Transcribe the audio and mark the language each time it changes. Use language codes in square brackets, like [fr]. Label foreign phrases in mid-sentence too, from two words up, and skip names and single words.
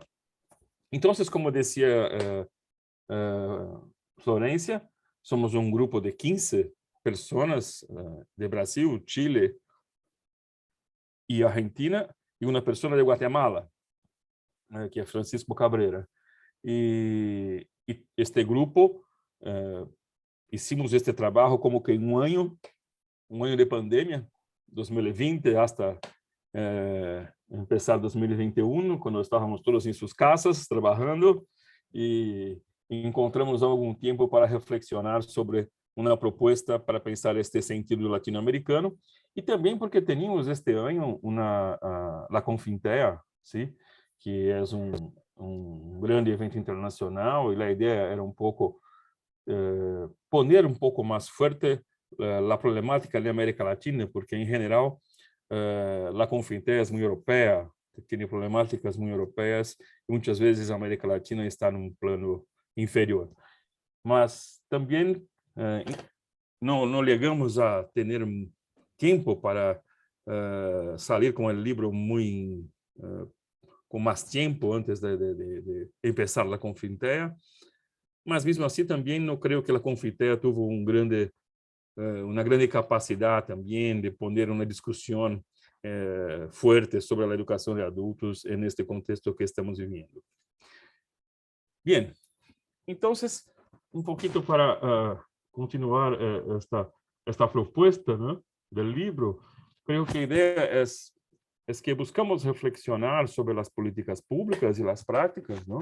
[pt] Então, como dizia Florência, somos um grupo de 15 pessoas de Brasil, Chile e Argentina, e uma pessoa de Guatemala, que é Francisco Cabrera. E este grupo... hicimos este trabalho como que um ano de pandemia, 2020 [es] hasta empezar [pt] 2021, quando estávamos todos em suas casas trabalhando e encontramos algum tempo para reflexionar sobre uma proposta para pensar este sentido latino-americano e também porque tínhamos este ano a Confintea, sim, que é um grande evento internacional e a ideia era um pouco [es] poner un poco más fuerte la problemática de América Latina, porque en general la Confintea es muy europea, tiene problemáticas muy europeas y muchas veces América Latina está en un plano inferior. Mas también no llegamos a tener tiempo para salir con el libro muy con más tiempo antes de empezar la Confintea. [pt] Mas mesmo assim também não creio que a Confitea teve uma grande capacidade também de poner uma discussão forte sobre a educação de adultos neste contexto que estamos vivendo. Bem, então, um pouquinho para continuar esta proposta, né, do livro, creio que a ideia é que buscamos reflexionar sobre as políticas públicas e as práticas, não?